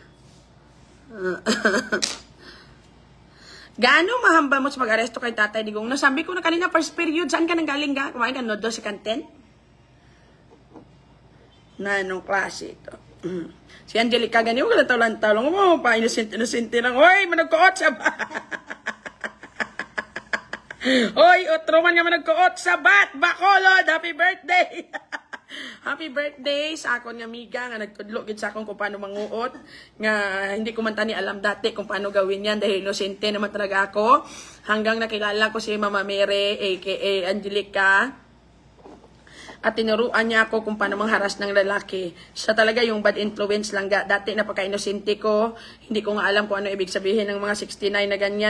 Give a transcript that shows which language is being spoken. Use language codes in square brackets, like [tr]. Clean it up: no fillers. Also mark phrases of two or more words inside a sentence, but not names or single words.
[hil] Gaano mahamba mo sa pag-aresto kay Tatay Digong? [tl] Nasabi ko na kanina first period. Saan ka nang galing ka? Kumain ka noodles sa kantin? Na anong klase ito? Si Angelica ganyan, huwag ka lang mo, pa innocent lang. [hil] Hoy, managkuot sa bat! Hoy, otro man nga managkuot sa bat! [en] Bacolod! Happy birthday! Happy birthday [hil] sa akon nga amiga nga nagtudlo gid sa akon kung paano manguot. [tl] Nga hindi ko man tani alam dati kung paano gawin yan dahil inosente naman talaga ako. Hanggang nakilala ko si Mama Mere, aka Angelica. At tinuruan niya ako kung paano mangharas ng lalaki. Siya talaga yung bad influence lang. Dati napaka-inosente ko. Hindi ko nga alam kung ano ibig sabihin ng mga 69 na ganyan.